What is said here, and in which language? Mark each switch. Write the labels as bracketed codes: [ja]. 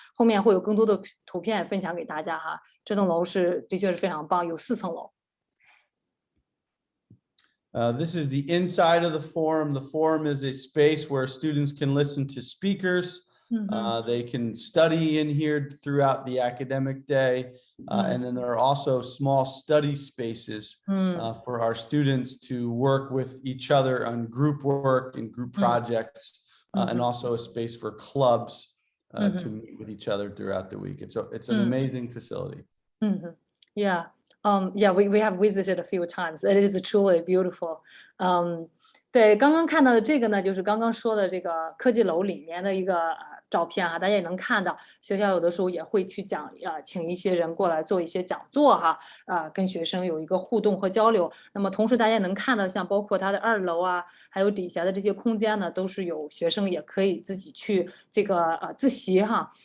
[zh] 后面会有更多的图片分享给大家哈。这栋楼的确是非常棒，有4层楼。 [en] This is the inside of the forum. The forum is a space where students can listen to speakers. They can study in here throughout the academic day. And then there are also small study spaces for our students to work with each other on group work and group projects, and also a space for clubs to meet with each other throughout the week. It's an amazing facility. Yeah. Yeah, we have visited a few times. It is truly beautiful. [zh] 对，刚刚看到的这个呢，就是刚刚说的这个科技楼里面的一个照片哈，大家也能看到，学校有的时候也会去请一些人过来做一些讲座哈，跟学生有一个互动和交流。那么同时大家能看到，像包括它的2楼啊，还有底下的这些空间呢，都是有学生也可以自己去这个自习哈。